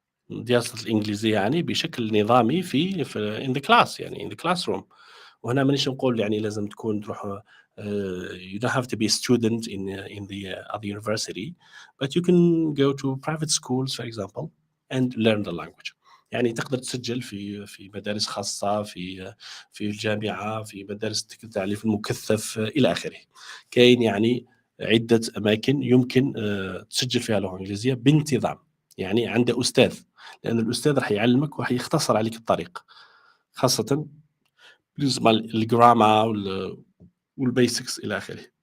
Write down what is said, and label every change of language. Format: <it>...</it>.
<ar>دراسة الإنجليزية يعني بشكل نظامي في</ar> <en>in the class،</en> <ar>يعني</ar> <en>in the classroom.</en> <ar>وهنا مانيش نقول يعني لازم تكون تروح</ar> <en>you don't have to be a student in the other university, but you can go to private schools for example and learn the language.</en> <ar>يعني تقدر تسجل في مدارس خاصة، في الجامعة، في مدارس التعليم المكثف إلى آخره. كاين يعني عدة أماكن يمكن تسجل فيها اللغة الإنجليزية بانتظام، يعني عند أستاذ، لأن الأستاذ راح يعلمك وراح يختصر عليك الطريق، خاصة بالنسبة للجراما والبيسكس إلى آخره.</ar>